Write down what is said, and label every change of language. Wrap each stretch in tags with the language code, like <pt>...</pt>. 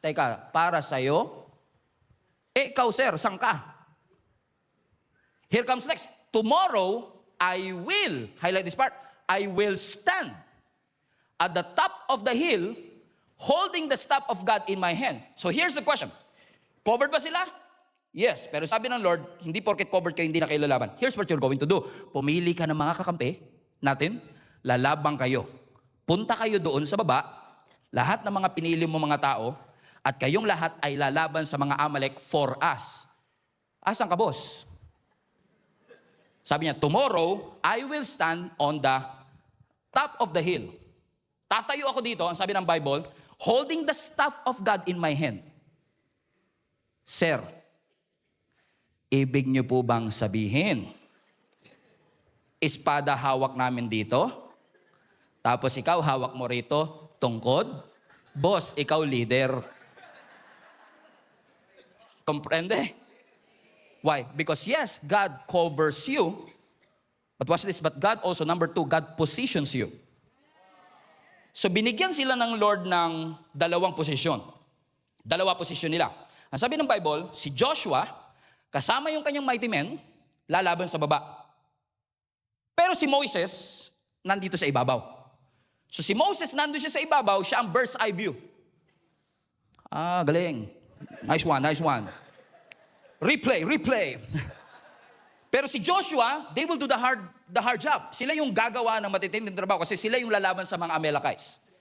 <tl>Teka, para sa'yo? Ikaw, sir, saan ka?</tl> <en>Here comes next. Tomorrow, I will, highlight this part, I will stand at the top of the hill, holding the staff of God in my hand. So here's the question. Covered</en> <tl>ba sila?</tl> <en>Yes.</en> <tl>Pero sabi ng Lord, hindi porket covered kayo, hindi na kayo lalaban.</tl> <en>Here's what you're going to do.</en> <tl>Pumili ka ng mga kakampi natin, lalabang kayo. Punta kayo doon sa baba, lahat ng mga pinili mo mga tao, at kayong lahat ay lalaban sa mga Amalek</tl> <en>for us.</en> <tl>Asan ka, boss? Sabi niya,</tl> <en>tomorrow, I will stand on the top of the hill.</en> <tl>Tatayo ako dito, ang sabi ng</tl> <en>Bible, holding the staff of God in my hand.</en> <tl>Sir, ibig niyo po bang sabihin, espada hawak namin dito, tapos ikaw hawak mo rito, tungkod? Boss, ikaw leader.</tl> <en>Comprende? Why? Because yes, God covers you. But watch this, but God also, number 2, God positions you.</en> <tl>So binigyan sila ng Lord ng dalawang posisyon. Dalawa posisyon nila. Ang sabi ng Bible, si Joshua, kasama yung kanyang mighty men, lalaban sa baba. Pero si Moses, nandito sa ibabaw. So si Moses, nandun siya sa ibabaw, siya ang bird's eye view. Ah, galing.</tl> <en>Nice one, nice one. Replay. Pero si Joshua, they will do the hard job.</en> <tl>Sila yung gagawa ng matitinding trabaho kasi sila yung lalaban sa mga Amalekites.</tl>